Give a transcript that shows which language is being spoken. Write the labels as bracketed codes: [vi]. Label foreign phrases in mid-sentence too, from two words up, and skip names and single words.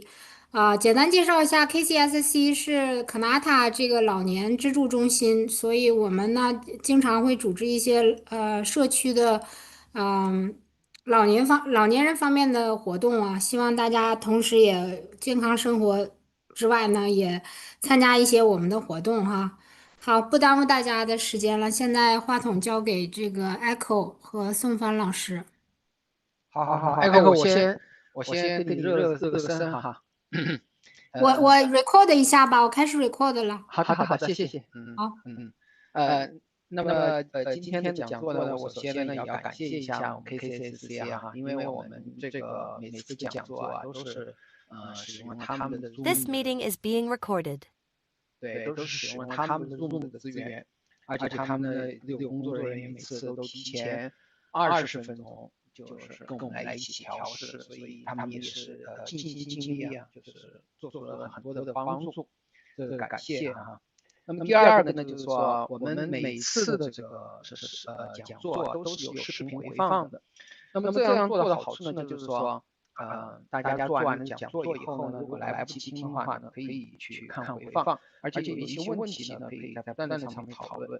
[zh] 簡單介紹一下 KCSST 是 Kanata 這個老年支柱中心，所以我們呢經常會組織一些社區的老年人方面的活動啊，希望大家同時也健康生活之外呢，也參加一些我們的活動哈。好，不耽誤大家的時間了，現在話筒交給這個 Echo 和宋帆老師。好，Echo，我先给你热个身哈。我 record 一下吧，我開始 record 了。好的，謝謝。好，那麼今天的講座呢，我首先呢也要感謝一下我們 KCSST 哈，因為我們這個每次講座啊都是使用他們的 [en] This meeting is being recorded. [zh] 對，都是使用他們的 Zoom 的資源，而且他們的6工作人員每次都提前20分鐘。就是跟我們來一起調試，所以他們也是盡心盡力啊，就是做出了很多的幫助，這個感謝哈。那麼第二個呢，就是說我們每次的這個講座都是有視頻回放的。那麼這樣做的好處呢，就是說大家做完了講座以後呢，如果來不及聽的話呢，可以去看回放，而且有一些問題呢，可以在不斷的上面討論。